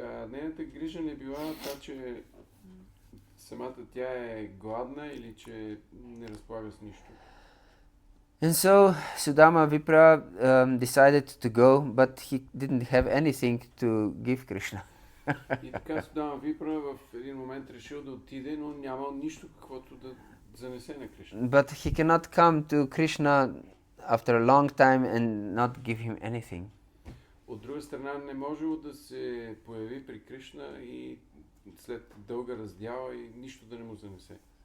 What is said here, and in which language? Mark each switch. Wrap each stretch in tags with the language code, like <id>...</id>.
<bg>Нейната грижа не била това, че самата тя е гладна или че не разполага с нищо.</bg> <en>And so Sudama Vipra decided to go, but he didn't have anything to give Krishna.</en> <bg>И така Судама Випра в един момент решил да отиде, но нямал нищо каквото да занесе на Кришна.</bg> <en>But he cannot come to Krishna after a long time and not give him anything.</en> <bg>От друга страна, не можело да се появи при Кришна и след дълга раздяла и нищо да не му занесе.</bg>